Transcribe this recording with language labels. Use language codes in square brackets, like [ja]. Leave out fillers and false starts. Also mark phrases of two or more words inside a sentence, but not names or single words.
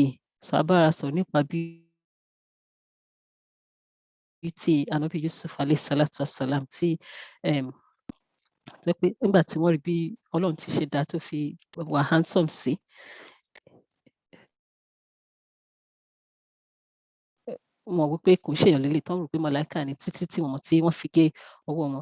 [yo] So a bára sọ̀rọ̀ nípa beauty ànábì Yusuf [ar] عليه الصلاة والسلام [yo] tí pé nígbà tí wọ́n rí bí Ọlọ́run ti ṣe dá tó fi wà handsome sí. Wọ́n wí pé kò ṣèyàn lélẹ̀ tán rò pé màláíkà ni títí tí wọ́n fi gé ọwọ́ wọn.